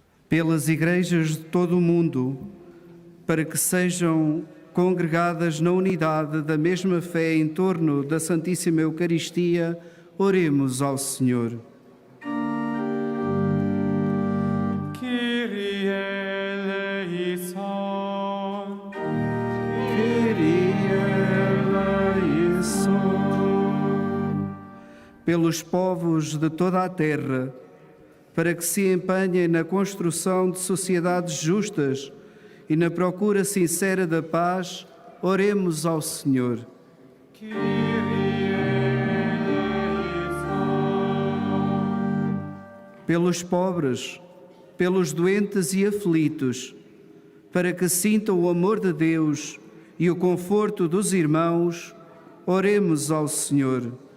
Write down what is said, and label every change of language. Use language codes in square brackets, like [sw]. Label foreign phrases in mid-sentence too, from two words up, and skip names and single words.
[pt] pelas igrejas de todo o mundo, para que sejam congregadas na unidade da mesma fé em torno da Santíssima Eucaristia, oremos ao Senhor. [el] Κύριε ἐλέησον. Κύριε ἐλέησον. [pt] Pelos povos de toda a terra, para que se empenhem na construção de sociedades justas e na procura sincera da paz, oremos ao Senhor. [el] Κύριε ἐλέησον. [pt] Pelos pobres, pelos doentes e aflitos, para que sintam o amor de Deus e o conforto dos irmãos, oremos ao Senhor.